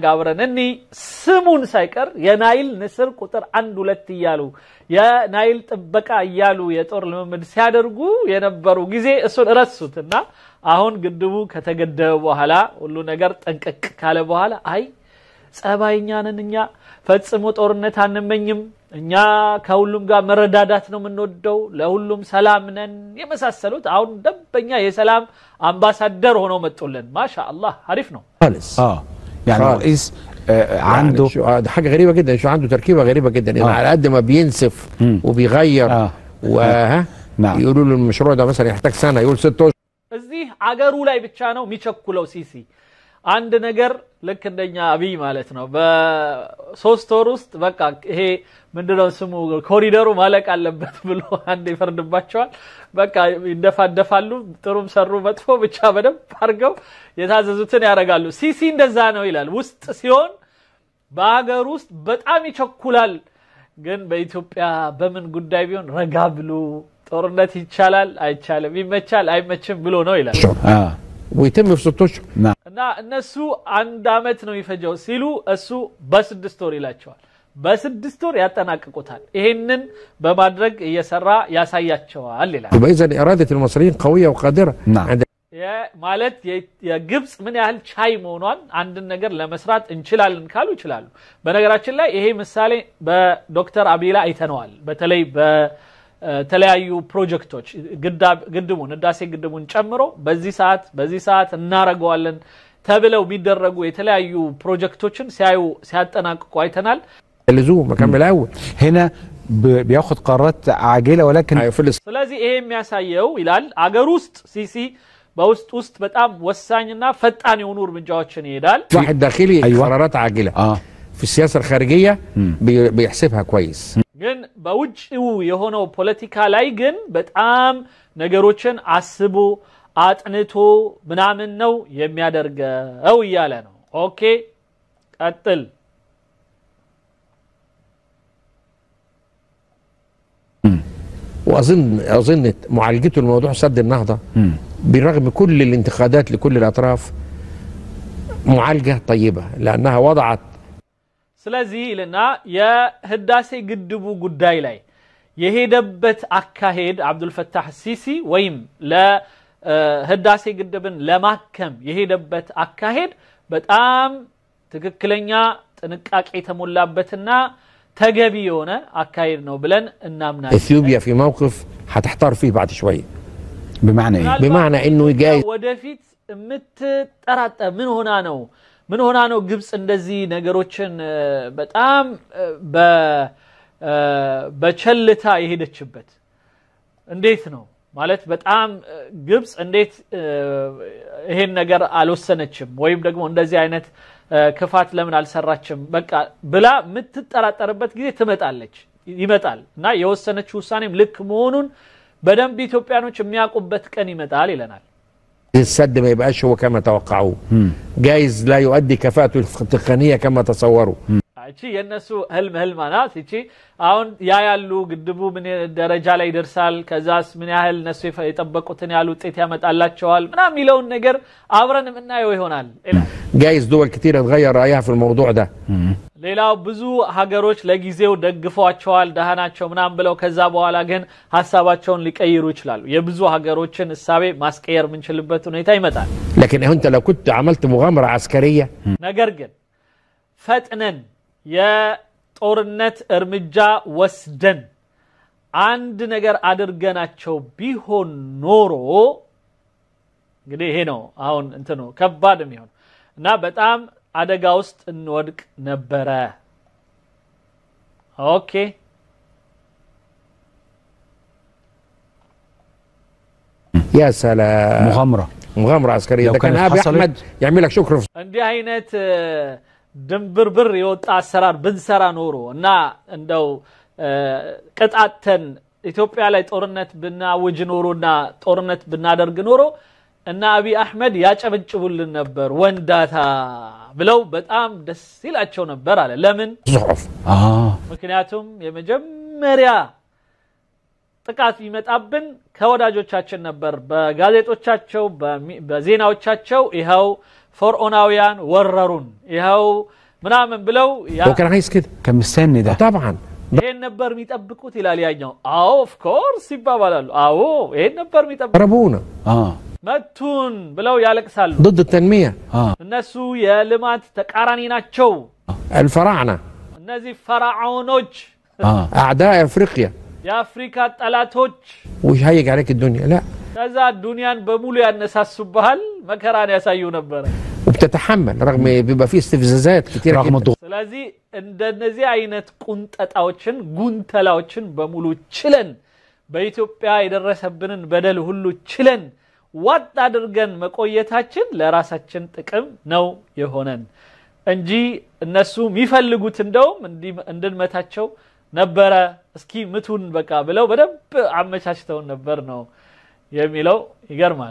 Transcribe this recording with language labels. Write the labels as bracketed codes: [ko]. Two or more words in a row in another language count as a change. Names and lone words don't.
[am] አብረን እኒ ስሙን ሳይቀር የናይል ንስር ቁጥር 1 2 ይያሉ የናይል ጥበቃ ይያሉ የጦር ልምምድ ሲያደርጉ የነበሩ ጊዜ እሱን ረሱትና አሁን ግድቡ ከተገደበ በኋላ ሁሉ ነገር ጠንቀቅ ካለ በኋላ አይ ጸባይኛንን እኛ ፈጽሞ ጦርነት አንመኝም እኛ ከሁሉም ጋር መረዳዳት ነው የምንወደው ለሁሉም ሰላም ነን የመሳሰሉት አሁን ደበኛ የሰላም አምባሳደር ሆነው መጥቶልን ማሻአላህ አሪፍ ነው [ar] يعني رئيس عنده ده حاجه غريبه جدا، شو عنده تركيبه غريبه جدا يعني على قد ما بينسف وبيغير وها نعم يقولوا له المشروع ده مثلا يحتاج سنه يقول 6 اشهر [am] እዚህ አገሩ ላይ ብቻ ነው የሚቸኩለው ሲሲ አንድ ነገር ልክ እንደኛ አብይ ማለት ነው በ3 ወር ውስጥ በቃ ይሄ ምንድነው ስሙ ኮሪደሩ ማለቅ አለበት ብሎ አንድ ይፈርድባቸዋል በቃ ይደፋደፋሉ ጥሩም ሰሩ መጥፎ ብቻ በደንብ አርገው የታዘዙትን ያረጋሉ ሲሲ እንደዛ ነው ይላል ውስጥ ሲሆን በአገሩ ውስጥ በጣም ይቸኩላል ግን በኢትዮጵያ በምን ጉዳይ ቢሆን ረጋ ብሎ ጦርነት ይቻላል አይቻልም ይመቻል አይመችም ብሎ ነው ይላል [ar] ويتم في 6 اشهر [am] እና እነሱ አንድ አመት ነው ይፈጀው ሲሉ እሱ በ6 ወር ይላቸዋል በ6 ወር ያጠናቅቁታል ይሄንን በማድረግ እየሰራ ያሳያቸዋል ይላል [ar] اذا اراده المصريين قويه وقادره [am] ማለት የግብጽ ምን ያህል ቻይ መሆኗን አንድ ነገር ለመስራት እንችላለን ካሉ ይችላሉ በነገራችን ላይ ይሄ ምሳሌ በዶክተር አቢላ አይተነዋል በተለይ በተለያዩ ፕሮጀክቶች ግድቡን ህዳሴ ግድቡን ጨምሮ በዚህ ሰዓት እናረጋዋለን ተብለው ቢደረጉ የተለያዩ ፕሮጀክቶችን ሲያጠናቅቁ አይተናል [ar] لزوم مكمل اول هنا بياخد قرارات عاجله ولكن [am] ስለዚህ ይሄ የሚያሳየው ይላል አገር ውስጥ ሲሲ በውስጥ በጣም ወሳኝና ፈጣን የሆኑ እርምጃዎችን ይሄዳል [ar] واحد داخلي قرارات عاجله في السياسه الخارجيه بيحسبها كويس [am] ግን በውጭው የሆነው ፖለቲካ ላይ ግን በጣም ነገሮችን አስቦ አጥንቶ ምናምን ነው የሚያደርገው ይያለ ነው ኦኬ ቀጥል [ar] واظن معالجته الموضوع سد النهضه برغم كل الانتقادات لكل الاطراف معالجه طيبه لانها وضعت [am] ስለዚህ ለና የህዳሴ ግድቡ ጉዳይ ላይ የሄደበት አካሄድ አብዱል ፈታህ ሲሲ ወይም ለህዳሴ ግድብን ለማከም የሄደበት አካሄድ በጣም ትክክለኛ ጥንቃቄ የተሞላበትና ተገቢ የሆነ አካሄድ ነው ብለን እናምናለን [ar] اثيوبيا في موقف هتحتار فيه بعد شويه بمعنى انه جاي [am] ወደፊት ምትጠራጠ ምን ሆና ነው ግብጽ እንደዚህ ነገሮችን በጣም በቸልታ የሄደችበት እንዴት ነው ማለት በጣም ግብጽ እንዴት ይሄን ነገር አልወሰነችም ወይም ደግሞ እንደዚህ አይነት ክፋት ለምን አልሰራችም በቃ ብላ ምትጠራጠርበት ጊዜ ይመጣል እና የወሰነችው ውሳኔም ልክ መሆኑን በደንብ ኢትዮጵያኖች የሚያውቁበት ቀን ይመጣል ይለናል [ar] السد ما يبقاش هو كما توقعوه جايز لا يؤدي كفاءته التقنيه كما تصوروا [am] እቺ የነሱ ህልም ናት እቺ አሁን ያያሉ ግድቡ ምን ደረጃ ላይ ይደርሳል ከዛስ ምን ያህል ነሱ የጠበቁትን ያሉ ውጤት ያመጣላቸዋል ምናም ይለውን ነገር አብረን እናየው ይሆናል [ar] جايز دول كتير تغير رايها في الموضوع ده [am] ሌላው ብዙ ሀገሮች ለጊዜው ደግፈዋቸዋል ደሃናቸው ምናም ብለው ከዛ በኋላ ግን ሐሳባቸውን ሊቀይሩ ይችላሉ የብዙ ሀገሮችን ሐሳቤ ማስቀየር ምንችልበት ሁኔታ ይመጣል [ar] لكن انت لو كنت عملت مغامره عسكريه [am] ነገር ግን ፈጥነን የጦርነት እርምጃ ወስደን አንድ ነገር አድርገናቸው ቢሆን ኖሮ እንግዲህ ይሄ ነው አሁን እንትኑ ከባድ የሚሆን እና በጣም አደጋ ውስጥ እንወድቅ ነበረ ኦኬ [ar] يا سلام مغامره عسكريه ده كان ابي احمد يعمل لك شكر [am] እንዲህ አይነት ድንብርብር የወጣ አሰራር ብንሰራ ኖሮ እና እንደው ቅጣተን ኢትዮጵያ ላይ ጦርነት ብናውጅ ኖሮና ጦርነት ብናደርግ ኖሮ እና አቢ አህመድ ያጨበጭቡልን ነበር ወንዳታ ብለው በጣም ደስ ይላቸው ነበር አለ ለምን ምክንያቱም የመጀመሪያ ጥቃት ይመጣብን ከወዳጆቻችን ነበር በጋዜጦቻቸው በዜናዎቻቸው ይሄው فرعوناويان وررون يهو ምናምን ብለው [ar] وكان عايز كده كان مستني ده طبعا [am] ይሄን ነበር የሚጠብቁት ይላል ያኛው አዎ [en] of course [am] ይባባላሉ አዎ ይሄን ነበር የሚጠብቁት [ar] ربونا [am] መቱን ብለው ያለቅሳሉ [ar] ضد التنميه [am] እነሱ የልማት ተቃራኒ ናቸው [ar] الفراعنه [am] እነዚህ ፈራዖኖች [ar] اعداء افريقيا [am] የአፍሪካ ጠላቶች [ar] وش هيج عليك الدنيا لا [am] ከዛ ዱንያን በሙሉ ያነሳሱብሃል መከራን ያሳዩ ነበር [ar] وبتتحمل رغم بيبقى فيه استفزازات كتيره رغم جدا. الضغوط. [am] ስለዚህ እንደነዚህ አይነት ቁንጠጣዎችን ጉንተላዎችን በሙሉ ችለን በኢትዮጵያ የደረሰብንን በደል ሁሉ ችለን ዋጥ አድርገን መቆየታችን ለራሳችን ጥቅም ነው የሆነን እንጂ እነሱ የሚፈልጉት እንደውም እንድንመታቸው ነበረ እስኪ ምቱን በቃ ብለው በደንብ አመቻችተው ነበር ነው የሚለው ይገርማል